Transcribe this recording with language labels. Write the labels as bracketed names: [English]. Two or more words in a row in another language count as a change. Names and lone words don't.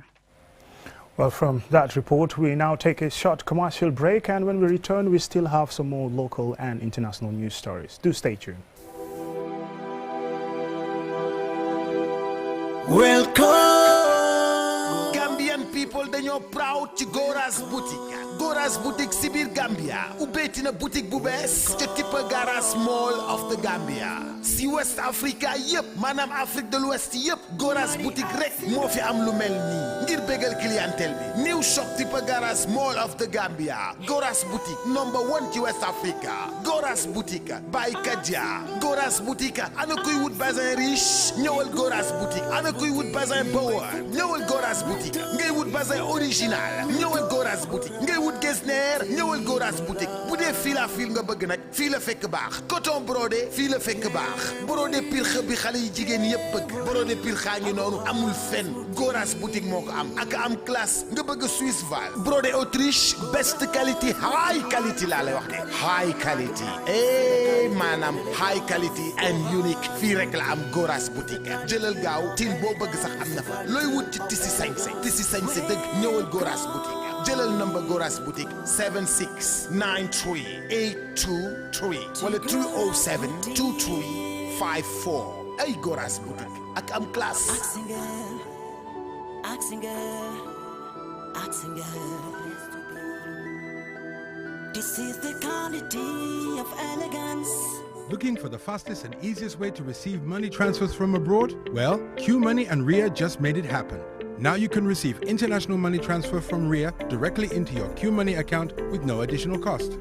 [English] Well, from that report, we now take a short commercial break, and when we return, we still have some more local and international news stories. Do stay tuned. Welcome, Gambian people. [Wolof] Dañoo proud ci Gora's boutique. Gora's boutique si biir Gambia ubbeeti na boutique bu bees ca Tippa Garage Mall of the Gambia si [English] West Africa [Wolof] yëpp maanaam [French] Afrique de l'Ouest [Wolof] yëpp Gora's boutique rek moo fi am lu mel nii ngir bégal clientèle bi. [English] New shop Tippa Garage Mall of the Gambia. Gora's boutique #1 ci West Africa. Gora's boutique by Kaja. [Wolof] Gora's boutique ana kuy wut [French] bazin riche [Wolof] ñëwal Gora's boutique. Ana kuy wut bazin bower ñëwal Gora's boutique. Ngay wut bazin original ñëwal Gora's boutique. Ngay wut Gesner ñëwal Gora's boutique. Bu dee fil à fil nga bëgg nag fii la fekk baax. [French] Coton brodé [Wolof] fii la fekk baax. Brodé pirxe bi xale yi jigéen yëpp bëgg. Brodé pirxa ngi noonu amul fenn. Gora's boutique moo ko am ak am classe nga bëgg Swiss Val. [English] Brodé Autriche best quality high quality [Wolof] laa lay wax de. [English] High quality maanaam high quality and unique fii rek la am Gora's boutique. [Wolof] Jëlal gaaw til boo bëgg sax am na fa. Looy wut ci tisi sañse dëgg ñëwal Gora's boutique. Jëlal number Gora's boutique 76938223 wala 3072354 ay Gora's boutique ak am classe. [English] This is the quality of elegance. Looking for the fastest and easiest way to receive money transfers from abroad? Well, QMoney and Ria just made it happen. Now you can receive international money transfer from Ria directly into your QMoney account with no additional cost.